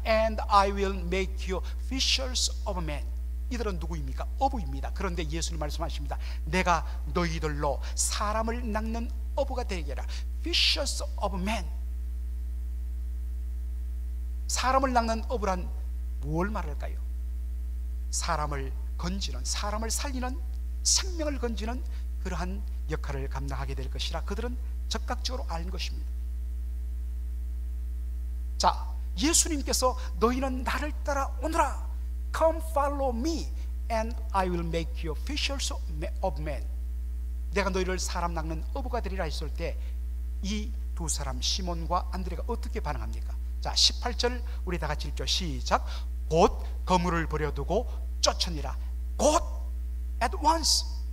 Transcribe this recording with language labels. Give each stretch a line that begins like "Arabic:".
English: And I will make you fishers of men.
Korean: 이들은 누구입니까? 어부입니다. 그런데 예수님 말씀하십니다. 내가 너희들로 사람을 낚는 어부가 되게 하라.
English: Fishers of men.
Korean: 사람을 낚는 어부란 뭘 말할까요? 사람을 건지는, 사람을 살리는, 생명을 건지는 그러한 역할을 감당하게 될 것이라 그들은 적극적으로 아는 것입니다. 자, 예수님께서 너희는 나를 따라오너라.
English: Come follow me and I will make you fishers of men.
Korean: 내가 너희를 사람 낚는 어부가 되리라 했을 때 이 두 사람 시몬과 안드레가 어떻게 반응합니까? 자, 18절 우리 다 같이 읽죠. 시작. 곧 그물을 버려두고 쫓으니라. 곧,
English: at once.